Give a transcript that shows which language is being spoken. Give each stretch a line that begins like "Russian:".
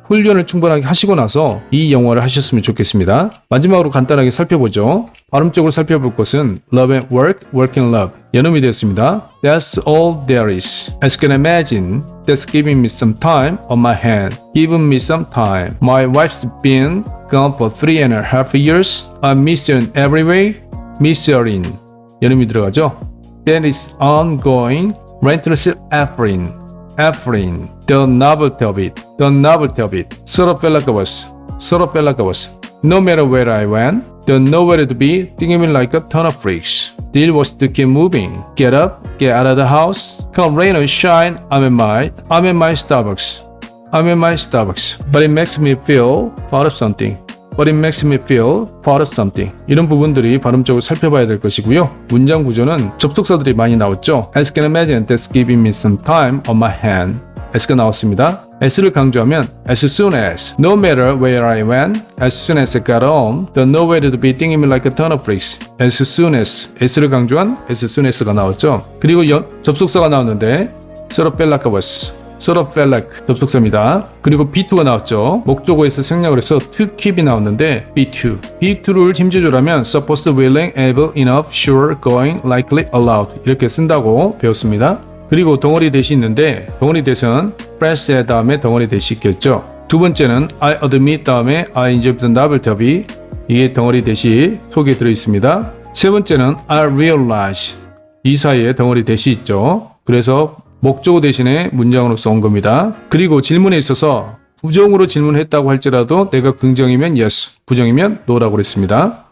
Korean: 훈련을 충분하게 하시고 나서 이 영어를 하셨으면 좋겠습니다. 마지막으로 간단하게 살펴보죠. 발음적으로 살펴볼 것은
English: love and work, work and love.
Korean: 연음이 되었습니다.
English: That's all there is. As you can imagine, that's giving me some time on my hand. Giving me some time. My wife's been gone for 3.5 years. I miss her in every way. Miss her in.
Korean: 연음이 들어가죠.
English: That is ongoing. Relentless effort. Effort. The novelty of it. The novelty of it. Sort of felt like I was. Sort of felt like I was. No matter where I went, there's nowhere to be, thinking me like a ton of freaks. Deal was to keep moving. Get up, get out of the house. Come rain or shine, I'm in my Starbucks. I'm in my Starbucks. But it makes me feel part of something. But it makes me feel part of something.
Korean: 이런 부분들이 발음적으로 살펴봐야 될 것이고요. 문장 구조는 접속사들이 많이 나왔죠.
English: As you can imagine, that's giving me some time on my hand.
Korean: S가 나왔습니다. S를 강조하면
English: as soon as, no matter where I went, as soon as I got home, the nowhere to be thinking me like a ton of freaks. As soon as,
Korean: S를 강조한 as soon as가 나왔죠. 그리고 접속사가 나왔는데
English: sort of felt like I was. sort of felt like
Korean: 접속사입니다. 그리고 be2가 나왔죠. 목적어에서 생략을 해서 to keep이 나왔는데 be2. be2를 힘조절하면
English: supposed, willing, able, enough, sure, going, likely, allowed
Korean: 이렇게 쓴다고 배웠습니다. 그리고 덩어리 대시 있는데 덩어리 대시는 press 다음에 덩어리 대시 있겠죠. 두 번째는
English: I admit
Korean: 다음에
English: I enjoy the novelty of it.
Korean: 이게 덩어리 대시 속에 들어있습니다. 세 번째는
English: I realize.
Korean: 이 사이에 덩어리 대시 있죠. 그래서 목적어 대신에 문장으로 써온 겁니다. 그리고 질문에 있어서 부정으로 질문했다고 할지라도 내가 긍정이면 yes, 부정이면 no라고 그랬습니다.